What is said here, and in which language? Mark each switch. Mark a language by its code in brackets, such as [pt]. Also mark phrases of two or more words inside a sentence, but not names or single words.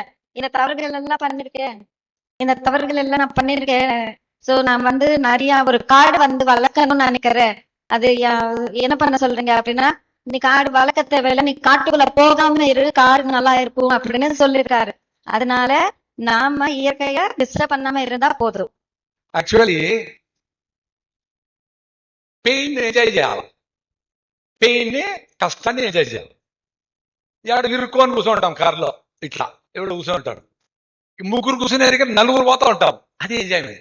[ta] இந்த தவறுகள் எல்லாம் நான் பண்ணிருக்கேன். சோ நான் வந்து நிறைய ஒரு காடு வந்து வளர்க்கணும்னு நினைக்கிறேன். அது என்ன பண்ண சொல்றீங்க அப்படின்னா, நீ காடு வளர்க்க தேவையில்லை, நீ காட்டுக்குள்ள போகாம இரு, காடு நல்லா இருக்கும் அப்படின்னு சொல்லியிருக்காரு. அதனால நாம இயற்கைய டிஸ்டர்ப் பண்ணாம இருந்தா போதும். [en] actually pain enjoy [te] చేయాలి, పెయిన్ ని కష్టాన్ని ఎంజాయ్ చేయాలి. ఎవడు ఇరుక్కొని కూర్చుంటాం కారులో, ఇట్లా ఎవడు కూర్చుంటాడు, ముగ్గురు కూర్చునేది నలుగురు పోతా ఉంటాం, అది ఎంజాయ్మెంట్.